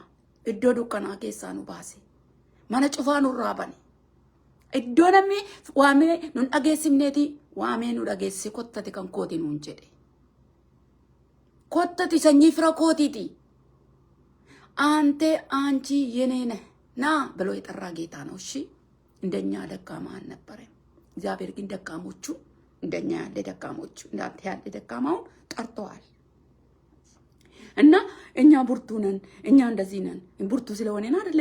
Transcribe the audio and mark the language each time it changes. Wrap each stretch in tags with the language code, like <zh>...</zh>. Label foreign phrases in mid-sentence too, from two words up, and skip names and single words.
<om>Iddoo dukkanaa keessaa nu baase. Mana cufaa nurraa bane. Iddoo namni waamee nun dhageessifneeti waamee nu dhageessise kottati kan kooti nuun jedhe. Kottati sanyii fira kootiiti. Ante anchi</om> <am>የኔነ ና ብሎ የጠራ ጌታ ነው። እሺ እንደኛ ደካማ አልነበረም። እግዚአብሔር ግን ደካሞቹ እንደኛ ያለ ደካሞች እንዳንተ ያለ ደካማውን ጠርተዋል። እና እኛ ብርቱ ነን፣ እኛ እንደዚህ ነን። ብርቱ ስለሆነን አይደለም</am>